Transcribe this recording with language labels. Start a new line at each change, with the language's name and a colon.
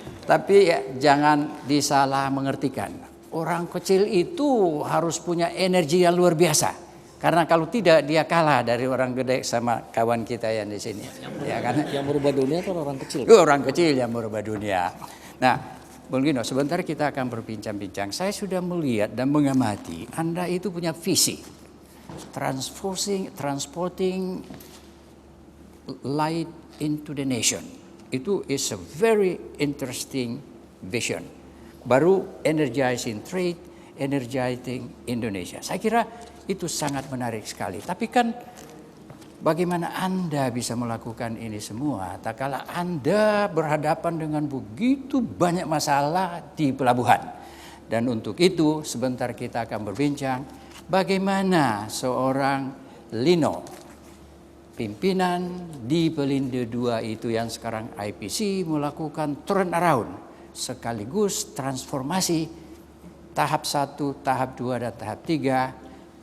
Indonesian: Tapi ya, jangan disalah mengertikan. Orang kecil itu harus punya energi yang luar biasa. Karena kalau tidak dia kalah dari orang gede sama kawan kita yang di sini. Ya kan? Yang merubah dunia itu orang kecil. Orang kecil yang merubah dunia. Nah, Bung Lino, sebentar kita akan berbincang-bincang. Saya sudah melihat dan mengamati Anda itu punya visi.
English: Transporting light into the nation.
Indonesian: Itu
English: is a very interesting vision.
Indonesian: Baru
English: energizing trade, energizing Indonesia.
Indonesian: Saya kira itu sangat menarik sekali. Tapi kan bagaimana Anda bisa melakukan ini semua tak kala Anda berhadapan dengan begitu banyak masalah di pelabuhan. Dan untuk itu sebentar kita akan berbincang bagaimana seorang Lino, pimpinan di Pelindo II itu yang sekarang IPC melakukan turnaround sekaligus transformasi tahap 1, tahap 2, dan tahap 3.